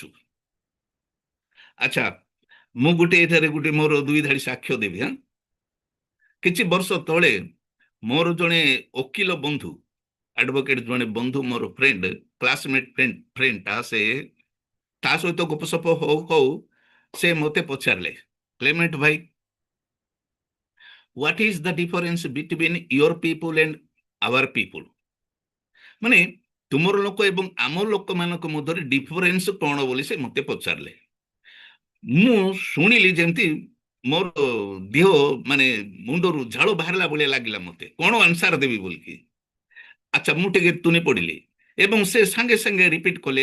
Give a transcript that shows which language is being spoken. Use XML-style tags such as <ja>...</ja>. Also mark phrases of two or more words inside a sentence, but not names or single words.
<or>ଆଚ୍ଛା, ମୁଁ ଏଠାରେ ମୋର ଦୁଇ ଧାଡ଼ି ସାକ୍ଷ୍ୟ ଦେବି। କିଛି ବର୍ଷ ତଳେ ମୋର ଜଣେ ଓକିଲ ବନ୍ଧୁ, ଆଡଭୋକେଟ ଜଣେ ବନ୍ଧୁ, ମୋର ଫ୍ରେଣ୍ଡ,</or> <en>classmate friend,</en> <or>ତା ସହିତ ଗପସପ ହଉ ହଉ ସେ ମତେ ପଚାରିଲେ, କ୍ଲେମେଣ୍ଟ ଭାଇ,</or> <en>what is the difference between your people and our people?</en> <or>ମାନେ ତୁମର ଲୋକ ଏବଂ ଆମ ଲୋକମାନଙ୍କ ମଧ୍ୟରେ ଡିଫରେନ୍ସ କଣ ବୋଲି ସେ ମତେ ପଚାରିଲେ। ମୁଁ ଶୁଣିଲି ଯେମିତି ମୋର ଦେହ ମାନେ ମୁଣ୍ଡରୁ ଝାଳ ବାହାରିଲା ଭଳିଆ ଲାଗିଲା ମତେ, କଣ ଆନ୍ସାର ଦେବି ବୋଲିକି। ଆଚ୍ଛା, ମୁଁ ଟିକେ ତୁନି ପଡ଼ିଲି ଏବଂ ସେ ସାଙ୍ଗେ ସାଙ୍ଗେ ରିପିଟ୍ କଲେ।</or>